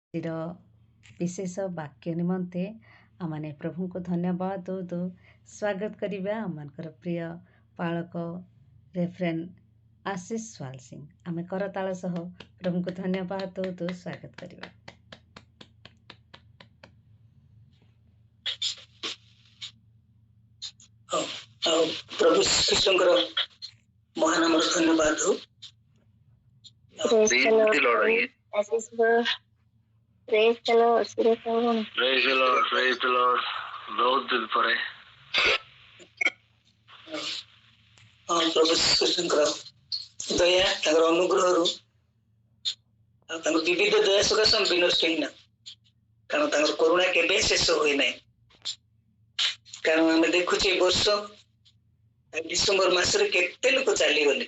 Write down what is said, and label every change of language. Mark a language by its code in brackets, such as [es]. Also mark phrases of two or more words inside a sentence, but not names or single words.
[or] ଆଜିର ବିଶେଷ ବାକ୍ୟ ନିମନ୍ତେ ଆମମାନେ ପ୍ରଭୁଙ୍କୁ ଧନ୍ୟବାଦ ଦଉ ଦଉ ସ୍ୱାଗତ କରିବା ଆମମାନଙ୍କର ପ୍ରିୟ ପାଳକ ରେଭରେଣ୍ଡ ଆଶିଷ ସ୍ୱାଲ ସିଂ। ଆମେ କରତାଳ ସହ ପ୍ରଭୁଙ୍କୁ ଧନ୍ୟବାଦ ଦଉ ଦଉ ସ୍ୱାଗତ କରିବା। ଆଉ ପ୍ରଭୁ ଶ୍ରୀକୃଷ୍ଣଙ୍କର ମହାନାମର ଧନ୍ୟବାଦ ହଉ। [en] Praise the Lord. Praise the Lord. Praise the Lord. Praise the Lord. [or] ବହୁତ ଦିନ ପରେ ପ୍ରଭୁ ଶ୍ରୀକୃଷ୍ଣଙ୍କର ଦୟା ତାଙ୍କର ଅନୁଗ୍ରହରୁ ଆଉ ତାଙ୍କର ବିବିଧ ଦୟା ସକାଶେ ଆମେ ବିନଷ୍ଟ ହେଇନା, କାରଣ ତାଙ୍କର କରୁଣା କେବେ ଶେଷ ହୋଇନାହିଁ। କାରଣ ଆମେ ଦେଖୁଛେ ଏ ବର୍ଷ ଡିସେମ୍ବର ମାସରେ କେତେ ଲୋକ ଚାଲିଗଲେ।